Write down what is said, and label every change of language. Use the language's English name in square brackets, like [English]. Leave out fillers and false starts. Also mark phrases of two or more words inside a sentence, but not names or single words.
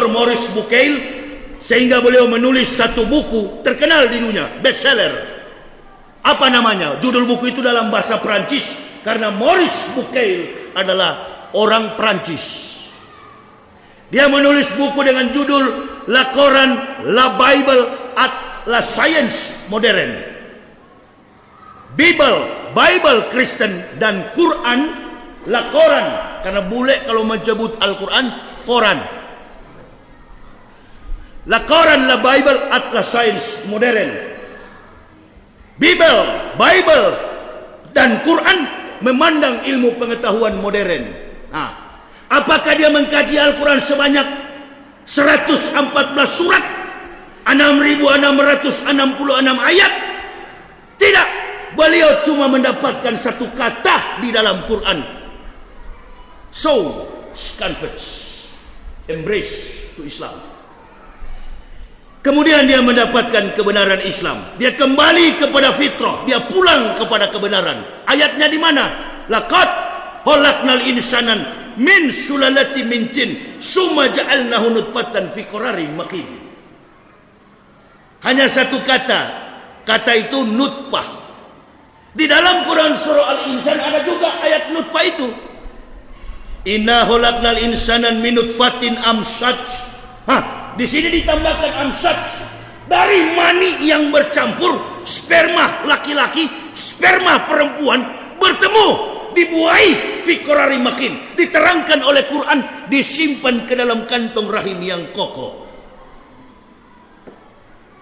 [Indonesian] Maurice Bucaille, sehingga beliau menulis satu buku terkenal di dunia, bestseller. Apa namanya? Judul buku itu dalam bahasa Prancis karena Maurice Bucaille adalah orang Prancis. Dia menulis buku dengan judul La Coran, La Bible at La Science Moderne. Bible Kristen dan Quran, La Coran, karena bule kalau menyebut Al-Quran, Quran. La Coran, La Bible at La Science Moderne. Bible dan Quran memandang ilmu pengetahuan modern. Apakah dia mengkaji Al-Quran sebanyak 114 surat, 6.666 ayat? Tidak. Beliau cuma mendapatkan satu kata di dalam Quran. [English] So, converts, embrace to Islam. [Indonesian] Kemudian dia mendapatkan kebenaran Islam. Dia kembali kepada fitrah. Dia pulang kepada kebenaran. Ayatnya di mana? [Arabic] لقد خلقنا الإنسان من سلالة من طين ثم جعلناه نطفة في قرار مكين. [Indonesian] Hanya satu kata. Kata itu nutfah. Di dalam Quran surah Al-Insan ada juga ayat nutfah itu. [Arabic] إنا خلقنا الإنسان من نطفة أمشاج. [Indonesian] Di sini ditambahkan amsaj, dari mani yang bercampur, sperma laki-laki, sperma perempuan bertemu, dibuai [Arabic] في قرار مكين. [Indonesian] Diterangkan oleh Quran, disimpan ke dalam kantong rahim yang kokoh.